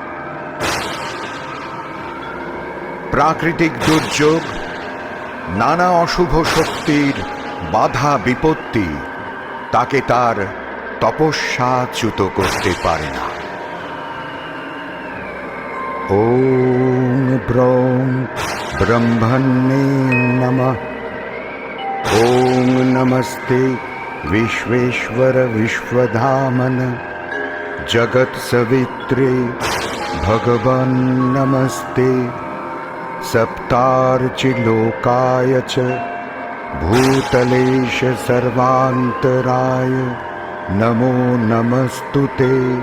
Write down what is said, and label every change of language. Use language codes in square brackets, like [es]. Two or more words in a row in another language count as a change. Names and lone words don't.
[bn] প্রাকৃতিক দুর্যোগ, নানা অশুভ শক্তির বাধা বিপত্তি তাকে তার তপস্যাচ্যুত করতে পারে না। [sa] ওম ব্রৌং ব্রহ্মণ্যে নমঃ। ওম নমস্তে विश्वेश्वर विश्वधामन जगत सवित्रे भगवन् नमस्ते। सप्तार्चिलोकाय च भूतलेश सर्वान्तराय नमो नमस्तुते।